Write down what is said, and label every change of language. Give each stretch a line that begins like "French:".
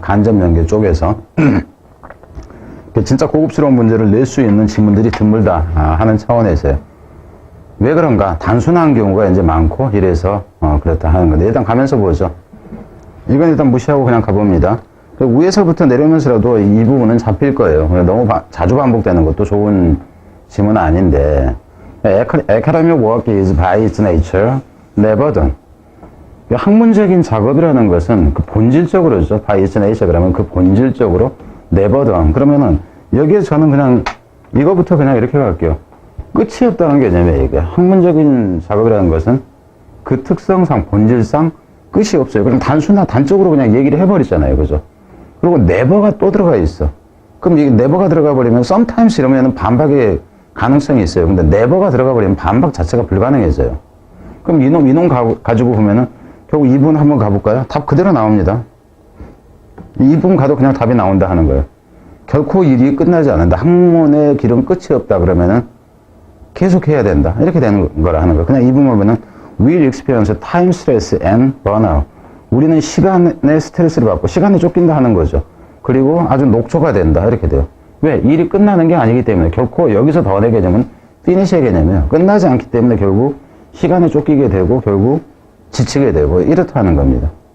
Korean: 간접 연계 쪽에서 진짜 고급스러운 문제를 낼 수 있는 지문들이 드물다 하는 차원에서요. 왜 그런가? 단순한 경우가 이제 많고 이래서 그렇다 하는 건데, 일단 가면서 보죠. 이건 일단 무시하고 그냥 가봅니다. 위에서부터 내려오면서라도 이 부분은 잡힐 거예요. 너무 자주 반복되는 것도 좋은 지문은 아닌데,
English: Academic work is by its nature never done.
Korean: 학문적인 작업이라는 것은 그 본질적으로죠.
English: by its nature
Korean: 그러면 그 본질적으로
English: never done.
Korean: 그러면은 여기에 저는 그냥 이거부터 그냥 이렇게 갈게요. 끝이 없다는 개념이에요. 이게 학문적인 작업이라는 것은 그 특성상, 본질상 끝이 없어요. 그럼 단적으로 그냥 얘기를 해버리잖아요. 그죠? 그리고 never가 또 들어가 있어. 그럼 이게 never가 들어가 버리면 sometimes 이러면 반박의 가능성이 있어요. 근데 never가 들어가 버리면 반박 자체가 불가능해져요. 그럼 이놈 가지고 보면은 결국 2분 한번 가볼까요? 답 그대로 나옵니다. 2분 가도 그냥 답이 나온다 하는 거예요. 결코 일이 끝나지 않는다. 학문의 길은 끝이 없다 그러면은 계속 해야 된다. 이렇게 되는 거라 하는 거예요. 그냥 이 부분 보면
English: will experience time stress and burnout.
Korean: 우리는 시간의 스트레스를 받고 시간에 쫓긴다 하는 거죠. 그리고 아주 녹초가 된다. 이렇게 돼요. 왜? 일이 끝나는 게 아니기 때문에. 결코 여기서 더 내 개념은 finish의 개념이에요. 끝나지 않기 때문에 결국 시간에 쫓기게 되고 결국 지치게 되고 이렇다 하는 겁니다.